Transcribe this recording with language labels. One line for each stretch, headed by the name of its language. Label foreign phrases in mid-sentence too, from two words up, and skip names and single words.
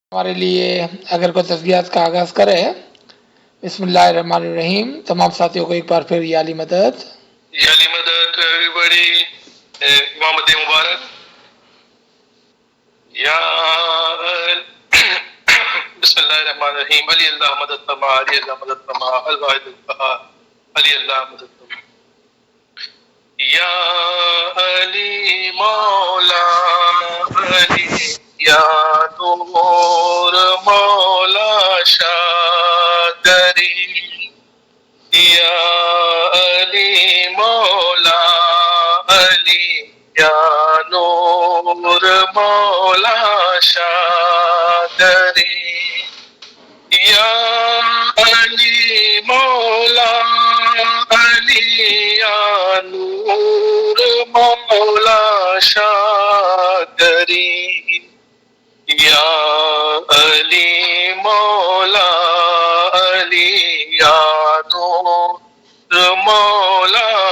Urdu: ہمارے لیے اگر کوئی تسبیحات کا آغاز کرے۔
Arabic: بسم اللہ الرحمن الرحیم۔
Urdu: تمام ساتھیوں کو ایک بار پھر یا علی مدد، یا علی مدد
English: to everybody.
Urdu: امام دے مبارک.
Arabic: یا بسم اللہ الرحمن الرحیم.
Urdu: علی اللہ مدد فرما، علی اللہ مدد فرما،
Arabic: الواحد القہار،
Urdu: علی اللہ مدد فرما. یا علی مولا علی، یا نور مولا شادری، یا علی مولا علی، یا نور مولا شادری، یا علی مولا علی، یا نور مولا شادری، یا علی مولا علی، یا نور مولا